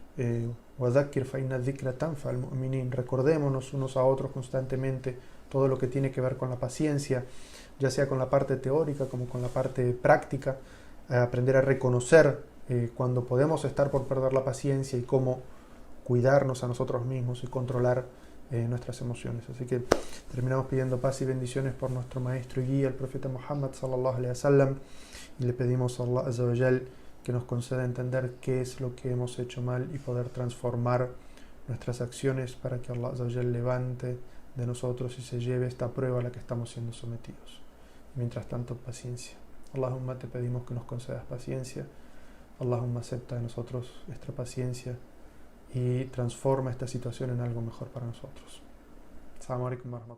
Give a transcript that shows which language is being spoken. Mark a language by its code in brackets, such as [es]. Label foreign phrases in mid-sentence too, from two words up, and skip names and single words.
[es] recordémonos unos a otros constantemente todo lo que tiene que ver con la paciencia, ya sea con la parte teórica como con la parte práctica, aprender a reconocer cuando podemos estar por perder la paciencia y cómo cuidarnos a nosotros mismos y controlar nuestras emociones. Así que terminamos pidiendo paz y bendiciones por nuestro maestro y guía, el profeta Muhammad [ar] صلى الله عليه وسلم, [es] y le pedimos a [ar] الله عز وجل [es] que nos conceda entender qué es lo que hemos hecho mal y poder transformar nuestras acciones para que [ar] الله عز وجل [es] levante de nosotros y se lleve esta prueba a la que estamos siendo sometidos. Mientras tanto, paciencia. Allahumma, te pedimos que nos concedas paciencia. Allahumma, acepta de nosotros nuestra paciencia y transforma esta situación en algo mejor para nosotros. [ar] السلام عليكم ورحمة الله.